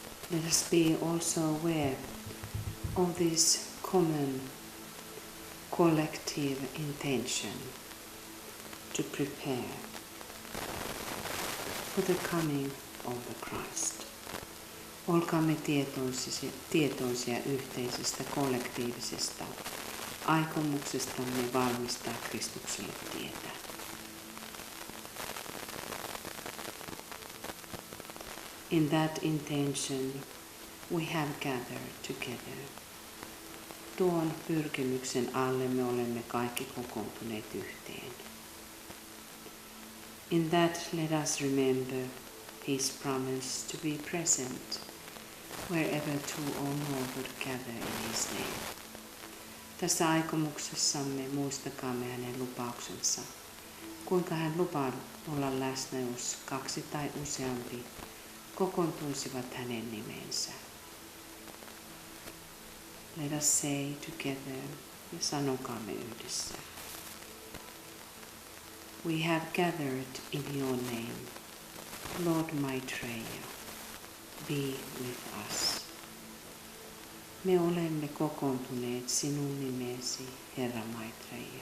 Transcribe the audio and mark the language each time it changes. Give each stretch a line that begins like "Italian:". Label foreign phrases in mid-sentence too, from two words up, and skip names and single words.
English: Let us be also aware of this common collective intention to prepare for the coming of the Christ.
Finnish: Olkaamme tietoisia yhteisestä kollektiivisesta aikomuksestamme valmistaa Kristukselle tietä.
English: In that intention we have gathered together.
Finnish: Tuon pyrkimyksen alle me olemme kaikki kokoontuneet yhteen.
English: In that let us remember His promise to be present wherever two or more would gather in His name.
Finnish: Tässä aikomuksessamme muistakaamme hänen lupauksensa, kuinka hän lupaa olla läsnä, jos kaksi tai useampi kokoontuisivat hänen nimensä.
English: Let us say together
Finnish: ja sanokaamme yhdessä.
English: We have gathered in your name, Lord Maitreya, be with us.
Finnish: Me olemme kokoontuneet sinun nimesi, Herra Maitreya.